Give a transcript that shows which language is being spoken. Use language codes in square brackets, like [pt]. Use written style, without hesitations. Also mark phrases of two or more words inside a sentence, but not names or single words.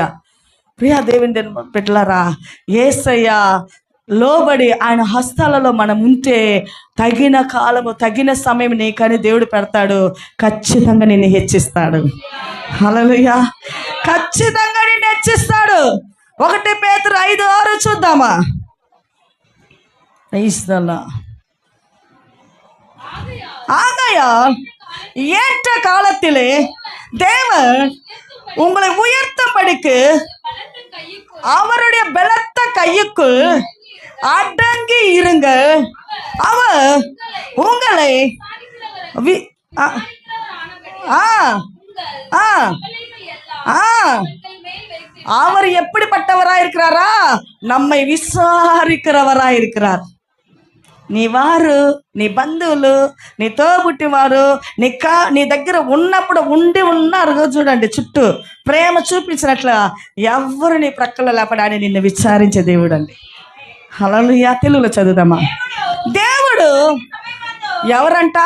[te] ప్రియా దేవుని బిడ్డలారా, యేసయ్య లోబడి ఆయన హస్తాలలో మనం ఉంటే తగిన కాలము తగిన సమయం నీకని దేవుడు పెడతాడు. ఖచ్చితంగా నిన్ను హెచ్చిస్తాడు. హల్లెలూయా. ఖచ్చితంగా నిన్ను హెచ్చిస్తాడు. 1 పేతురు 5:6 చూద్దామా. [ta] ஆகையால் ஏற்ற காலத்திலே தேவன் உங்களை உயர்த்தபடிக்கு அவருடைய பலத்த கையுக்குள் அடங்கி இருங்க. அவர் உங்களை அவர் எப்படிப்பட்டவராயிருக்கிறாரா? நம்மை விசாரிக்கிறவராயிருக்கிறார். [te] నీ వారు, నీ బంధువులు, నీ తోబుట్టివారు నీ దగ్గర ఉన్నప్పుడు ఉన్నారు చూడండి, చుట్టూ ప్రేమ చూపించినట్ల ఎవరు నీ ప్రక్కలో లేపడా అని నిన్ను విచారించే దేవుడు అండి. హల్లెలూయా. తెలుగులో చదువుదామా. దేవుడు ఎవరంట?